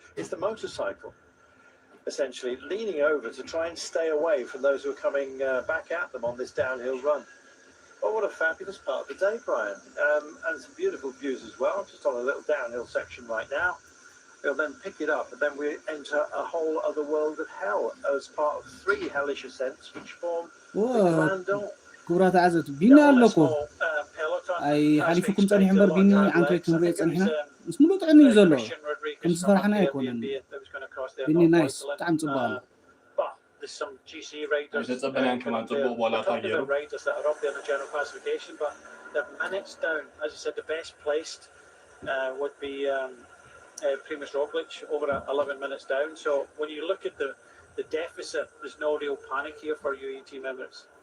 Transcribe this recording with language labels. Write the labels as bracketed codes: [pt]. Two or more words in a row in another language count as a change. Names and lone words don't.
[en] It's the motorcycle, essentially, leaning over to try and stay away from those who are coming back at them on this downhill run. Oh, what a fabulous part of the day, Brian. And some beautiful views as well, just on a little downhill section right now. We'll then pick it up, and then we enter a whole other world of hell as part of 3 hellish ascents which form the Glandon. [ti] ክቡራት ኣዕዘብቲ ቢና ኣለኮ ኣይ ሓሊፉኩም ፀኒሕ እምበር ቢኒ ዓንከይ ክንሪኦ ፀኒሕና ምስ ሙሉእ ጥዕኒ እዩ ዘሎ ከም ዝፈራሕና ኣይኮነን ቢኒ ናይስ ብጣዕሚ ፅቡቅ ኣሎ [en] There's some GC riders, the riders that are up there in the general classification, but they're minutes down. As I said, the best placed would be Primož Roglic, over 11 minutes down. So when you look at the deficit, there's no real panic here for UAE team members.